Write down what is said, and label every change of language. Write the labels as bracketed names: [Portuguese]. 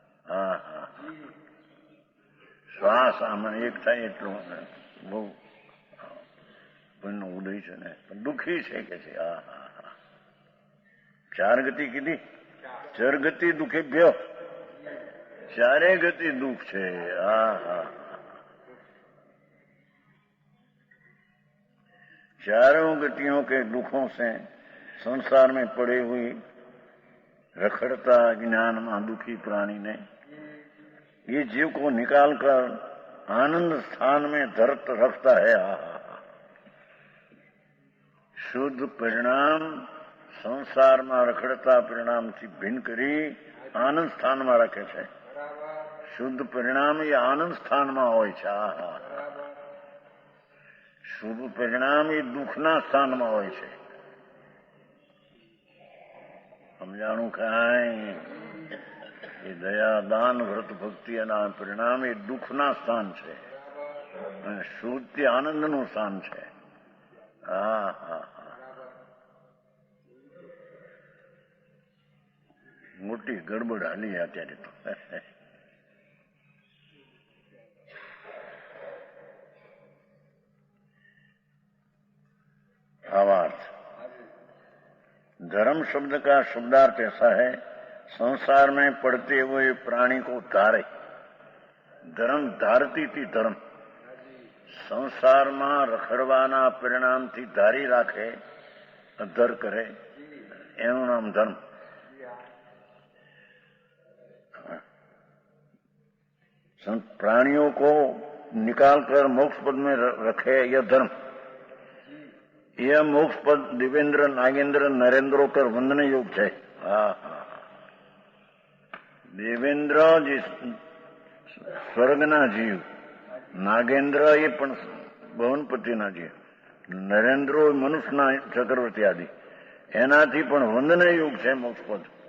[Gujarati] હા હા શ્વાસ આમાં એક થાય એટલું બહુ પુણ્યનો ઉદય છે ને, પણ દુઃખી છે કે છે. હા હા હા ચાર ગતિ કીધી, ચર ગતિ દુઃખે ભ્યો, ચારે ગતિ દુઃખ છે. [Hindi] હા હા चारों गतियों के दुखों से संसार में पड़ी हुई रखड़ता ज्ञान में दुखी प्राणी ने ये जीव को निकाल कर आनंद स्थान में धरत रखता है. शुद्ध परिणाम संसार में रखड़ता परिणाम [Gujarati] થી ભિન્ન કરી આનંદ સ્થાનમાં રાખે છે. શુદ્ધ પરિણામ એ આનંદ સ્થાનમાં હોય છે. શુભ પરિણામ એ દુઃખના સ્થાનમાં હોય છે. સમજાણું કાંઈ? એ દયા, દાન, વ્રત, ભક્તિ એના પરિણામ એ દુઃખના સ્થાન છે અને શુદ્ધ તે આનંદનું સ્થાન છે. હા હા હા મોટી ગડબડ હાલી અત્યારે તો. [Hindi] भावार्थ धर्म शब्द का शब्दार्थ ऐसा है संसार में पड़ते हुए प्राणी को धारे. धर्म धारती थी धर्म [Gujarati] સંસારમાં રખડવાના પરિણામથી ધારી રાખે, અધર કરે, એનું નામ ધર્મ. [Hindi] प्राणियों को निकाल कर मोक्ष पद में रखे यह धर्म. यह मोक्ष पद दिवेंद्र, नागेंद्र, नरेंद्रो कर वंदन योग है. [Gujarati] देवेंद्र जी સ્વર્ગના જીવ, નાગેન્દ્ર એ પણ ભવનપતિના જીવ, નરેન્દ્રો મનુષ્યના ચક્રવર્તી આદિ, એનાથી પણ વંદનીય યુગ છે મોક્ષપદ.